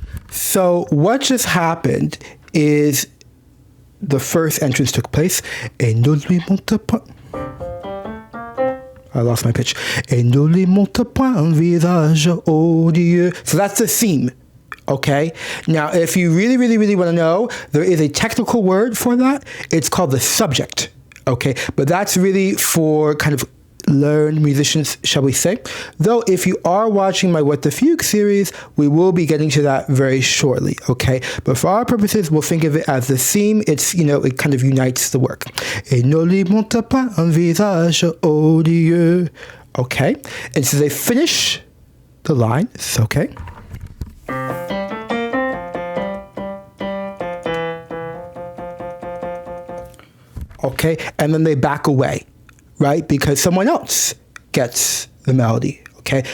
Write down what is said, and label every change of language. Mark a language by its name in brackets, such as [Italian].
[English] So what just happened is the first entrance took place. [French] Et ne lui montre point. [English] I lost my pitch. [French] Et ne lui montre point un visage odieux. [English] So that's the theme. Okay. Now, if you really, really, really want to know, there is a technical word for that. It's called the subject. Okay. But that's really for kind of learned musicians, shall we say. Though if you are watching my What the Fugue series, we will be getting to that very shortly, okay? But for our purposes, we'll think of it as the theme. It's, it kind of unites the work. [French] Et ne lui montre pas un visage odieux. [English] Okay? And so they finish the line. It's okay. Okay? And then they back away. Right? Because someone else gets the melody, okay?